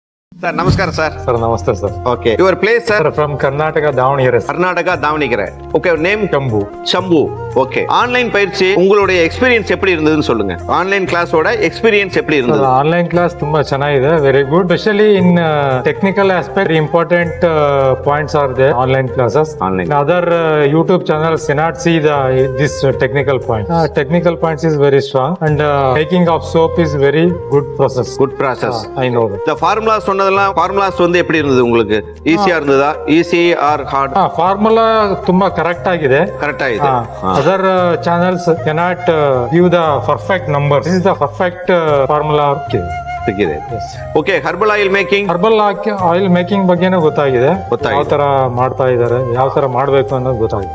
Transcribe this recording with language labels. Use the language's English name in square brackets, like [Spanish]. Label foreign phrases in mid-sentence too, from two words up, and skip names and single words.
[Kannada] ಸರ್ ನಮಸ್ಕಾರ ಸರ್. ಸರ್ ನಮಸ್ತೆ ಸರ್. [English] Okay, your place sir? from Karnataka Davanagere. [Tamil] கர்நாடகா தாவணிகரை. ஓகே, நேம்? ಶಂಭು. ಶಂಭು. ஓகே, ஆன்லைன் பயிற்சி உங்களுடைய எக்ஸ்பீரியன்ஸ் எப்படி இருந்ததுன்னு சொல்லுங்க. ஆன்லைன் கிளாஸோட எக்ஸ்பீரியன்ஸ் எப்படி இருந்தது? [Kannada] ಆನ್ಲೈನ್ ಕ್ಲಾಸ್ ತುಂಬಾ ಚೆನ್ನಾಗಿದೆ, [English] very good. specially in technical aspect important points are the online classes. Online. other YouTube channels cannot see this technical point. Technical points is very strong and making of soap is very good process. good process. I know that. [Tamil] இந்த ஃபார்முலா சொன்னதெல்லாம் ஃபார்முலாஸ் வந்து எப்படி இருந்தது உங்களுக்கு? ஈஸியா இருந்ததா? [English] easy or hard? [Kannada] ಫಾರ್ಮುಲಾ ತುಂಬಾ ಕರೆಕ್ಟ್ ಆಗಿದೆ. ಕರೆಕ್ಟ್ ಆಗಿದೆ. [English] other channels cannot give the perfect number. this is the perfect formula. [Kannada] ಸಿಕ್ಕಿದೆ. ಓಕೆ, [English] herbal oil making. herbal oil making [Kannada] ಬಗ್ಗೆನೂ ಗೊತ್ತಾಗಿದೆ. ಯಾವ ತರ ಮಾಡ್ತಾ ಇದಾರೆ, ಯಾವ ತರ ಮಾಡ್ಬೇಕು ಅನ್ನೋದು ಗೊತ್ತಾಗಿದೆ.